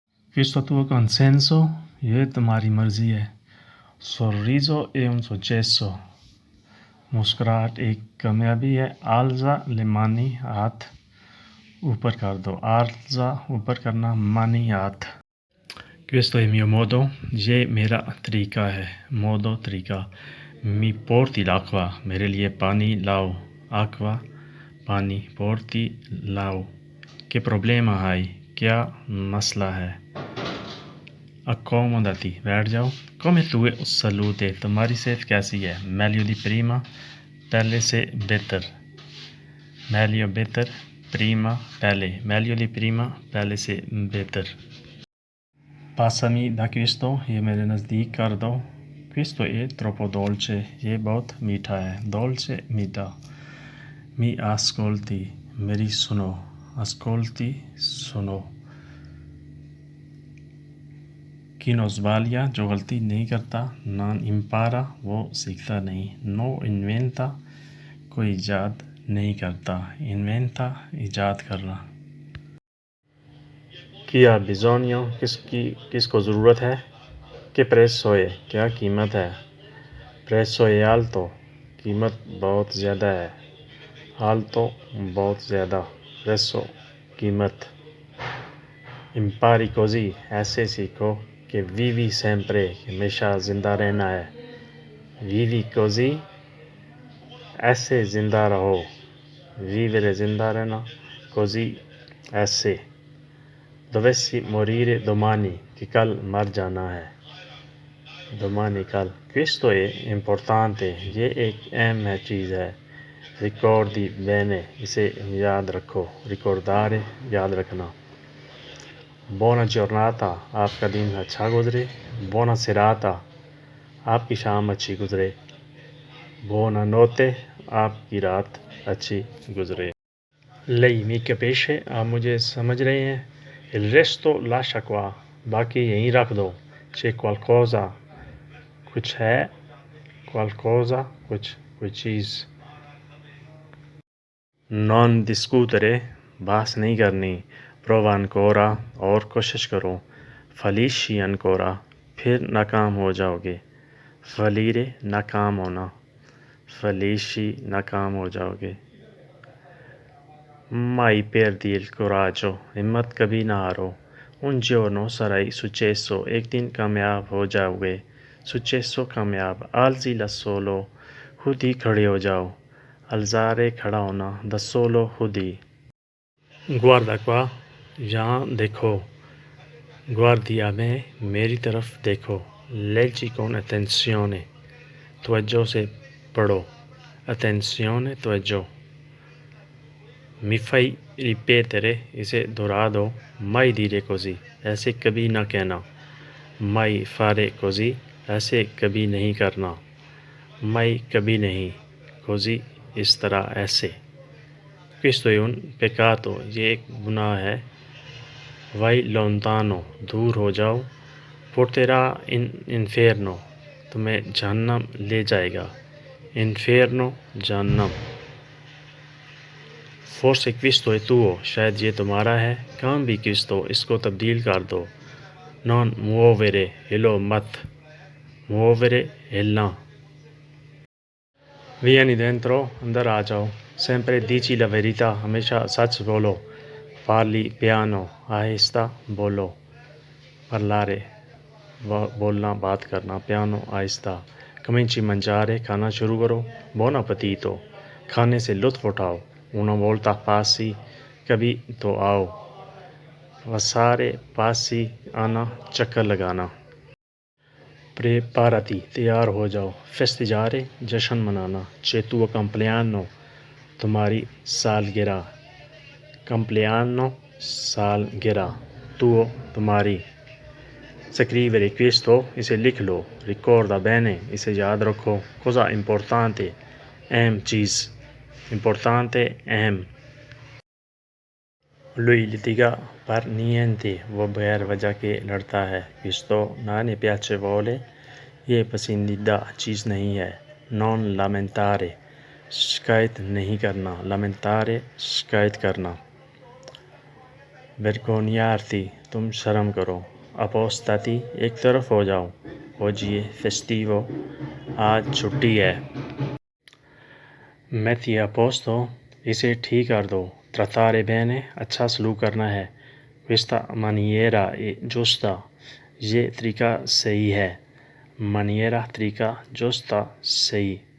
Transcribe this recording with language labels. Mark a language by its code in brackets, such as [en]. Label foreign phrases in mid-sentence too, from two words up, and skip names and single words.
[it] Questo tuo consenso, [ur] یہ تمہاری مرضی ہے. [it] Sorriso è un successo. [ur] مسکراہٹ ایک کامیابی ہے. [it] Alza le mani, [ur] ہاتھ اوپر کر دو. Alza اوپر کرنا, mani ہاتھ. [it] Questo è mio modo, [ur] یہ میرا طریقہ ہے. [it] Modo طریقہ. Mi porti l'acqua, [ur] میرے لیے پانی لاؤ. Acqua پانی. Porti لاؤ. [it] Che problema hai, [ur] کیا مسئلہ ہے. Accomodati, بیٹھ جاؤ. [it] Come tue salute, [ur] تمہاری صحت کیسی ہے. [it] Meglio di prima, [ur] پہلے سے بہتر. Meglio بہتر, prima پہلے. [it] Meglio di prima, [ur] پہلے سے بہتر. [it] Passami da questo, [ur] یہ میرے نزدیک کر دو. [it] Questo è troppo dolce, [ur] یہ بہت میٹھا ہے. [it] Dolce میٹھا. Mi ascolti, [ur] میری سنو. [it] Ascolti سنو. Chi non sbaglia, [ur] جو غلطی نہیں کرتا. [it] Non impara, [ur] وہ سیکھتا نہیں. [it] No inventa, [ur] کوئی ایجاد نہیں کرتا. Inventa ایجاد کرنا. [it] Chi ha bisogno, [ur] کس کو ضرورت ہے. [it] Che prezzo è, [ur] کیا قیمت ہے. [it] Prezzo è alto, [ur] قیمت بہت زیادہ ہے. Alto بہت زیادہ. Prezzo قیمت. [it] Impari così, [ur] ایسے سیکھو. [it] Che vivi sempre, [ur] ہمیشہ زندہ رہنا ہے. [it] Vivi così, [ur] ایسے زندہ رہو. Vivere زندہ رہنا. Così ایسے. [it] Dovessi morire domani, [ur] کہ کل مر جانا ہے. [it] Domani کل. Questo è importante, [ur] یہ ایک اہم چیز ہے. [it] Ricordi bene, [ur] اسے یاد رکھو. Ricordare یاد رکھنا. [it] Buona giornata, [ur] آپ کا دن اچھا گزرے. [it] Buona serata, [ur] آپ کی شام اچھی گزرے. [it] Buona notte, [ur] آپ کی رات اچھی گزرے. [it] Lei mi capisce, [ur] آپ مجھے سمجھ رہے ہیں. [it] Il resto lascia qua, [ur] باقی یہیں رکھ دو. [it] C'è qualcosa, [ur] کچھ ہے. Qualcosa, کچھ, کوئی چیز. [it] Non discutere, [ur] بحث نہیں کرنی. [it] Prova ancora, [ur] اور کوشش کرو. [it] Fallisci ancora, [ur] پھر ناکام ہو جاؤ گے. Fallire ناکام ہونا. Fallisci ناکام ہو جاؤ گے. [it] Mai perdi il coraggio, [ur] ہمت کبھی نہ ہارو. [it] Un giorno sarai successo, [ur] ایک دن کامیاب ہو جاؤ گے. [it] Successo کامیاب. Alzi da solo, [ur] خود ہی کھڑے ہو جاؤ. Alzare کھڑا ہونا. [it] Da solo [ur] خود ہی. [it] Guarda qua, [ur] یہاں دیکھو. [it] Guardi a me, [ur] میری طرف دیکھو. [it] Leggi con attenzione, [ur] توجہ سے پڑھو. [it] Attenzione, توجہ. Mi fai ripetere, [ur] اسے دہرا دو. [it] Mai dire così, [ur] ایسے کبھی نہ کہنا. [it] Mai fare così, [ur] ایسے کبھی نہیں کرنا. Mai کبھی نہیں. Così اس طرح, ایسے. [it] Questo è un peccato, [ur] یہ ایک گناہ ہے. [it] Vai lontano, [ur] دور ہو جاؤ. [it] Porterà in inferno, [ur] تمہیں جہنم لے جائے گا. Inferno جہنم. [it] Forse questo è tuo, [ur] شاید یہ تمہارا ہے. [it] Cambi questo, [ur] اس کو تبدیل کر دو. [it] Non muovere, [ur] ہلو مت. [it] Muovere ہلنا. Vieni dentro, [ur] اندر آ جاؤ. [it] Sempre dici la verità, [ur] ہمیشہ سچ بولو. [it] Parli piano, [ur] آہستہ بولو. Parlare بولنا, بات کرنا. [it] Piano آہستہ. Cominci a mangiare, [ur] کھانا شروع کرو. [it] Buon appetito, [ur] کھانے سے لطف اٹھاؤ. [it] Una volta passi, [ur] کبھی تو آؤ. [it] Passare, passi, [ur] آنا, چکر لگانا. Preparati, تیار ہو جاؤ. Festeggiare, جشن منانا. [it] C'è tuo compleanno, [ur] تمہاری سالگرہ. Compleanno, سالگرہ. [it] Tuo, تمہاری. Scrivere questo, [ur] اسے لکھ لو. [it] Ricorda bene, [ur] اسے یاد رکھو. [it] Cosa importante, [ur] اہم چیز. [it] Importante, اہم. Lui litiga per niente, [ur] وہ بغیر وجہ کے لڑتا ہے. [it] Questo non è piacevole, [ur] یہ پسندیدہ چیز نہیں ہے. [it] Non lamentare, [ur] شکایت نہیں کرنا. Lamentare, شکایت کرنا. Vergognarti, تم شرم کرو. اپوستاتی ایک طرف ہو جاؤ. [it] Oggi è festivo. [ur] آج چھٹی ہے. [it] Metti a posto. [ur] اسے ٹھیک کر دو. [it] Trattare bene. [ur] اچھا سلوک کرنا ہے. [it] Questa maniera è giusta. [ur] یہ طریقہ صحیح ہے. Maniera طریقہ giusta صحیح.